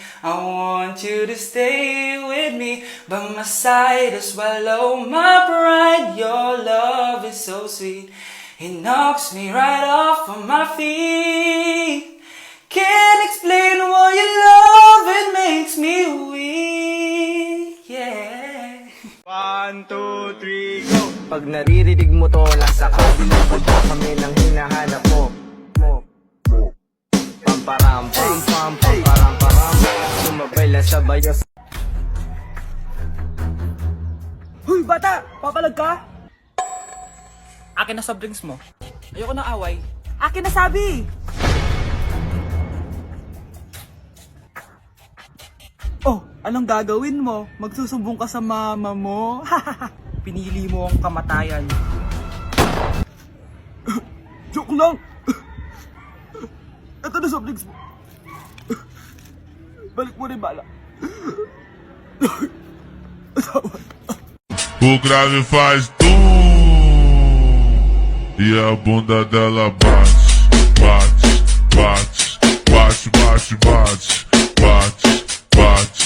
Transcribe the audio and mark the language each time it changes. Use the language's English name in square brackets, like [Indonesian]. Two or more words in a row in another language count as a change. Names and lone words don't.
[English] I want you to stay with me by my side to swallow my pride. Your love is so sweet, it knocks me right off of my feet. Can't explain why your love, it makes me weak, yeah. 1, 2, 3, go! [Filipino] Pag naririnig mo to, nasa kabilang banda kami nang hinahanap mo. Pamparam pam pam, pamparam param, sumabay lang sa bayo. Huy, bata! Papalag ka? Akin na [English] soft drinks [Filipino] mo. Ayoko na away. Akin na sabi! Oh, anong gagawin mo? Magsusumbong ka sa mama mo? Pinili mo ang kamatayan. Joke lang! Ito na [English] soft drinks [Filipino] mo. Balik mo rin bala. [Portuguese] O grave faz e a bunda dela bate, bate, bate, bate, bate, bate, bate.